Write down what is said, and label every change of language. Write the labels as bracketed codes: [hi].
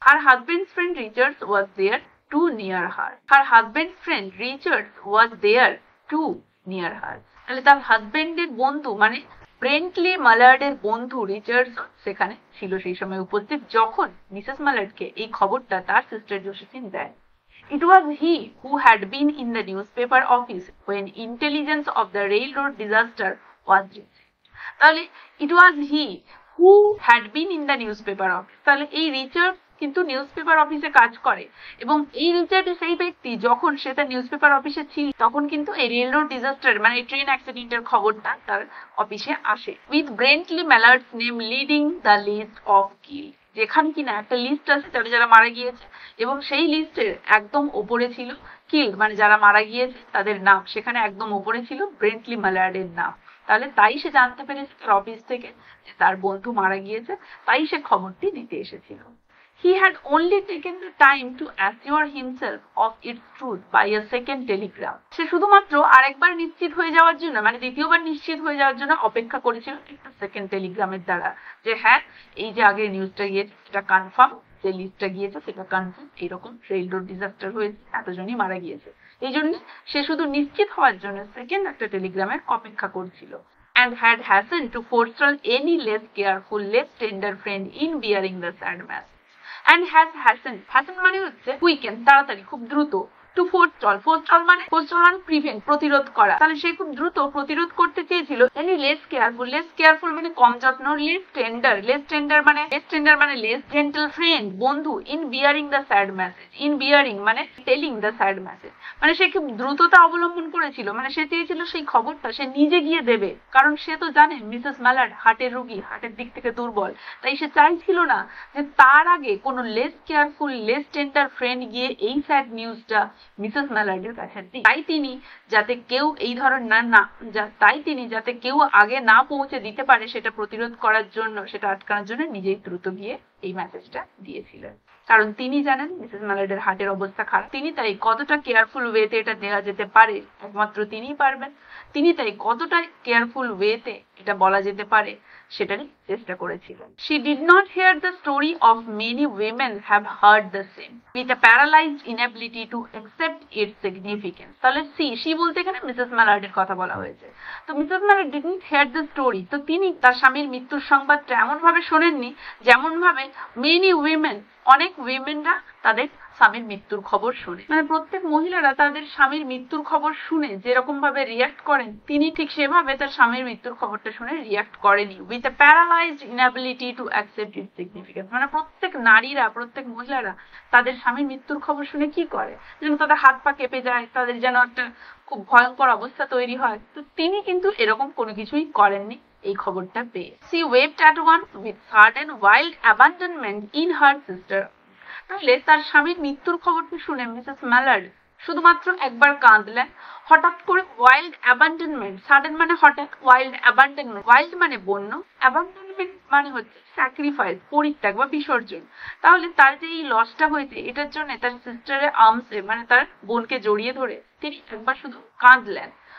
[en] আর husband's friend Richards was there to near her, [bn] আর husband's friend Richards was there to near হার, তাহলে তার হাজবেন্ডের বন্ধু মানে ব্রেন্টলি মালার্ডের বন্ধু রিচার্ডস সেখানে ছিল সেই সময় উপস্থিত যখন মিসেস মালার্ডকে এই খবরটা তার সিস্টার জোসেফিন দেয়। [en] It was he who had been in the newspaper office when intelligence of the railroad disaster was received. [bn] তাহলে [en] it was he who had been in the newspaper office, [bn] তাহলে এই Richard কিন্তু newspaper অফিসে কাজ করে এবং এই রিচার্ড সেই ব্যক্তি যখন সে তার নিউজপেপার অফিসে ছিল তখন কিন্তু এই রেল রোড ডিজাস্টার মানে ট্রেন অ্যাক্সিডেন্টের খবরটা তার অফিসে আসে। [en] with Brently Mallard's name leading the list of kill, [bn] যেখানে কিনা একটা লিস্ট আছে যারা যারা মারা গিয়েছে এবং সেই লিস্টের একদম ওপরে ছিল কিল মানে যারা মারা গিয়েছে তাদের নাম, সেখানে একদম ওপরে ছিল ব্রেন্টলি ম্যালার্ডের নাম। তাহলে তাই সে জানতে পেরেছে তার অফিস থেকে যে তার বন্ধু মারা গিয়েছে, তাই সে খবরটি দিতে এসেছিল। [en] He had only taken the time to assure himself of its truth by a second telegram. [bn] সে শুধুমাত্র আরেকবার নিশ্চিত হয়ে যাওয়ার জন্য মানে দ্বিতীয়বার নিশ্চিত হয়ে যাওয়ার জন্য অপেক্ষা করেছিল একটা সেকেন্ড টেলিগ্রামের দ্বারা, যে হ্যাঁ এই যে আগের নিউজটা গিয়েছে সেটা কনফার্ম, যে লিস্টটা গিয়েছে সেটা কনফার্ম, এইরকম রেল রোড ডিজাস্টার হয়েছে, এতজনই মারা গিয়েছে। এই জন্য সে শুধু নিশ্চিত হওয়ার জন্য সেকেন্ড একটা টেলিগ্রামের অপেক্ষা করছিল। [en] And had hastened to forestall any less careful, less tender friend in bearing the sad message. And has hastened, hastened [bn] মানে হচ্ছে কুইকেন তাড়াতাড়ি খুব দ্রুত, টু forestall মানে প্রিভেন্ট প্রতিরোধ করা, তাহলে সে খুব দ্রুত প্রতিরোধ করতে চেয়েছিল [en] any less careful [bn] মানে কম যত্ন, লেস টেন্ডার মানে লেস জেন্টল ফ্রেন্ড বন্ধু, [en] in bearing the sad message, [bn] in bearing মানে টেলিং দ্য স্যাড মেসেজ মানে সে খুব দ্রুততা অবলম্বন করেছিল, মানে সে চেয়েছিল সেই খবরটা সে নিজে গিয়ে দেবে, কারণ সে তো জানে মিসেস ম্যালার্ড হার্টের রোগী, হার্টের দিক থেকে দুর্বল, তাই সে চাইছিল না যে তার আগে কোনো [en] less careful less tender friend [bn] গিয়ে এই স্যাড নিউজটা মিসেস ম্যালার্ডের কাছে দিই। তাই তিনি যাতে কেউ এই ধরনের যাতে কেউ আগে না পৌঁছে দিতে পারে সেটা প্রতিরোধ করার জন্য, সেটা আটকানোর জন্য নিজেই দ্রুত গিয়ে এই মেসেজটা দিয়েছিলেন, কারণ তিনি জানেন মিসেস ম্যালার্ডের হার্টের অবস্থা খারাপ। তিনি তাই কতটা কেয়ারফুল ওয়েতে এটা দেওয়া যেতে পারে একমাত্র তিনিই পারবেন, তিনি তাই কতটা কেয়ারফুল ওয়েতে এটা বলা যেতে পারে সেটারই চেষ্টা করেছিলেন। [en] She did not hear the story of many women have heard the same with a paralyzed inability to accept its significance. [bn] তাহলে she বলতে এখানে মিসেস ম্যালার্ডের কথা বলা হয়েছে। তো Mrs Mallard [en] didn't hear the story, [bn] তো তিনি তার স্বামীর মৃত্যুর সংবাদটা এমন ভাবে শোনেননি যেমন ভাবে [en] many women [bn] অনেক উইমেনরা তাদের স্বামীর মৃত্যুর খবর শুনে, মানে প্রত্যেক মহিলারা তাদের স্বামীর মৃত্যুর খবর শুনে যেরকম ভাবে রিয়াক্ট করেন তিনি ঠিক সেভাবে তার স্বামীর মৃত্যুর খবরটা শুনে রিয়াক্ট করেনি। [en] with a paralysed inability to accept its significance [bn] মানে প্রত্যেক নারীরা প্রত্যেক মহিলারা তাদের স্বামীর মৃত্যুর খবর শুনে কি করে, যেন তাদের হাত পা কেঁপে যায়, তাদের যেন একটা খুব ভয়ঙ্কর অবস্থা তৈরি হয়, তো তিনি কিন্তু এরকম কোনো কিছুই করেননি এই খবরটা পেয়ে। [en] She wept at once with sudden wild abandonment in her sister. [bn] তাহলে তার স্বামীর মৃত্যুর খবরটি শুনে মিসেস ম্যালার্ড শুধুমাত্র একবার কাঁদলেন। হঠাৎ করে ওয়াইল্ড অ্যাবান্ডনমেন্ট, সাডেন মানে হঠাৎ, ওয়াইল্ড অ্যাবান্ডনমেন্ট, ওয়াইল্ড মানে বন্য, অ্যাবান্ডনমেন্ট মানে হচ্ছে স্যাক্রিফাইস, পরিত্যাগ বা বিসর্জন। তাহলে তার যে এই লসটা হয়েছে এটার জন্য তার সিস্টারের আর্মসে মানে তার বোনকে জড়িয়ে ধরে তিনি একবার শুধু কাঁদলেন।